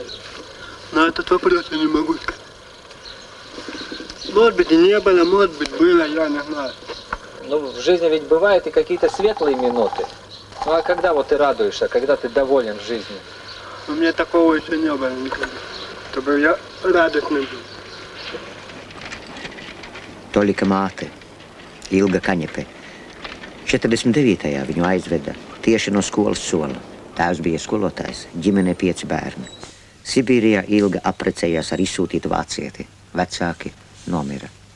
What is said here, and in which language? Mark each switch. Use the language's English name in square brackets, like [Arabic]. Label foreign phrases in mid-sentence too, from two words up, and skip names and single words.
[Russian] На этот вопрос я не могу сказать. Может быть и не было, может быть было, я не знаю. Ну, в жизни ведь бывают и какие-то светлые минуты. Ну, а когда вот ты радуешься, когда ты доволен жизнью? У меня такого еще не было никогда. Чтобы я радостный был. [Latvian] Tolika māte, Ilga Kaņepe. 49. viņu aizveda tieši no skolas sola. Tēvs bija skolotājs, ģimenē 5 bērni. Sibīrijā Ilga apprecējās ar izsūtītu vācieti. Vecāki nomira.